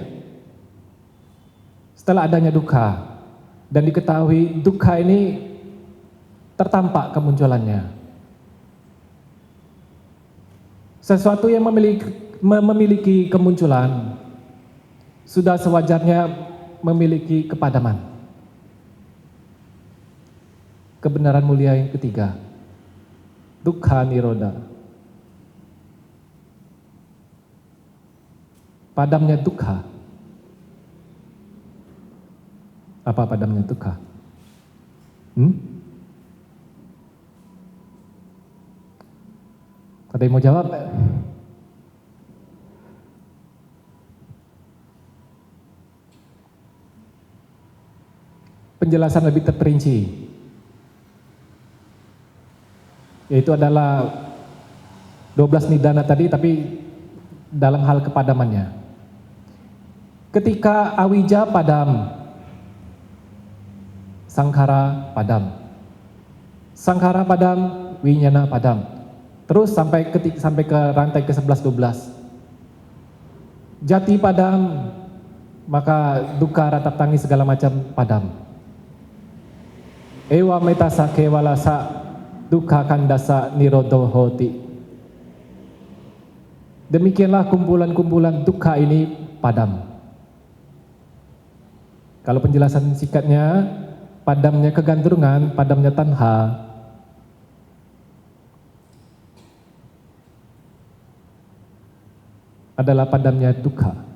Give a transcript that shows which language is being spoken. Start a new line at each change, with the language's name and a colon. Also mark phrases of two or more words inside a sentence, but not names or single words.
Indonesian: Setelah adanya dukkha dan diketahui dukkha ini tertampak kemunculannya. Sesuatu yang memiliki kemunculan sudah sewajarnya memiliki kepadaman. Kebenaran mulia yang ketiga,
Pali: dukkha nirodha.
Indonesian: Padamnya dukkha. Apa padamnya dukkha? Ada yang mau jawab? Penjelasan lebih terperinci, yaitu adalah 12 nidana tadi, tapi dalam hal kepadamannya. Ketika awija padam, sankhara padam. Sankhara padam, winyana padam. Terus sampai ke rantai ke-11 12. Jati padam, maka dukkha rata tangis segala macam padam.
Pali: Ewa metasa kewalasa dukkha khandasa nirodho hoti.
Indonesian: Demikianlah kumpulan-kumpulan dukkha ini padam. Kalau penjelasan singkatnya, padamnya kegandrungan, padamnya tanha, adalah padamnya dukkha.